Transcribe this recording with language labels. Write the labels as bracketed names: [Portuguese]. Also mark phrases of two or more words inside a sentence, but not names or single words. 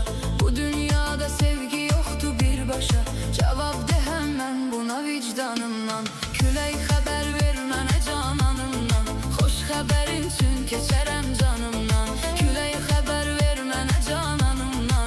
[Turkish] Bu dünyada sevgi yoktu bir başa. Cevap de hemen buna vicdanımdan. [Azerbaijani] Külək xəbər ver mənə cananımdan. Xoş xəbərin üçün keçərəm canımdan. Külək xəbər ver mənə cananımdan.